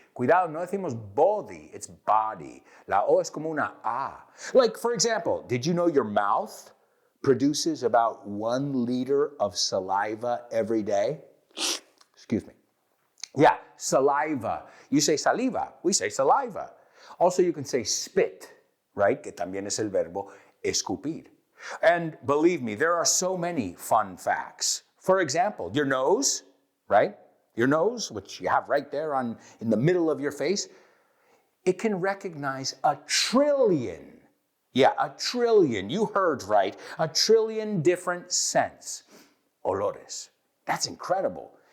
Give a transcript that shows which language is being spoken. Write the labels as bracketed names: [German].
[Spanish] Cuidado, no decimos body, it's body. La O es como una A. [English] Like, for example, did you know your mouth produces about 1 liter of saliva every day? Excuse me. Yeah, saliva. You say saliva, we say saliva. Also, you can say spit, right? [Spanish] Que también es el verbo escupir. [English] And believe me, there are so many fun facts. For example, your nose, right? Your nose, which you have right there in the middle of your face, it can recognize 1 trillion. Yeah, 1 trillion. You heard right. 1 trillion different scents. Olores. That's incredible.